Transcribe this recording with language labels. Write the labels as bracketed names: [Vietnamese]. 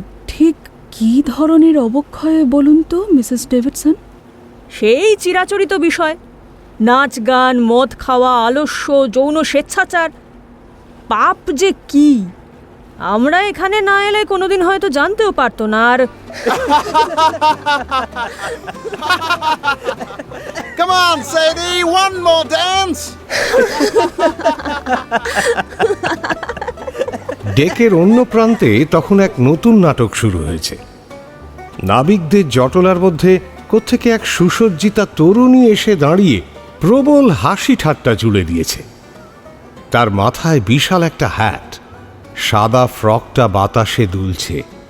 [Bangla] ঠিক কী ধরনের অবক্ষয় বলুন তো মিসেস ডেভিডসন? সেই চিরাচরিত বিষয়, নাচ গান, মদ খাওয়া, আলস্য, যৌন স্বেচ্ছাচার। পাপ যে কি আমরা এখানে না এলে কোনোদিন হয়তো জানতেও পারতো না। আর [English] Come on, Sadie, one more dance. [Bangla] ডেকের অন্য প্রান্তে তখন এক নতুন নাটক শুরু হয়েছে। নাবিকদের জটলার মধ্যে কোত্থেকে এক সুসজ্জিতা তরুণী এসে দাঁড়িয়ে প্রবল হাসি ঠাট্টা জুড়ে দিয়েছে। তার মাথায় বিশাল একটা হ্যাট, সাদা ফ্রকটা বাতাসে দুলছে।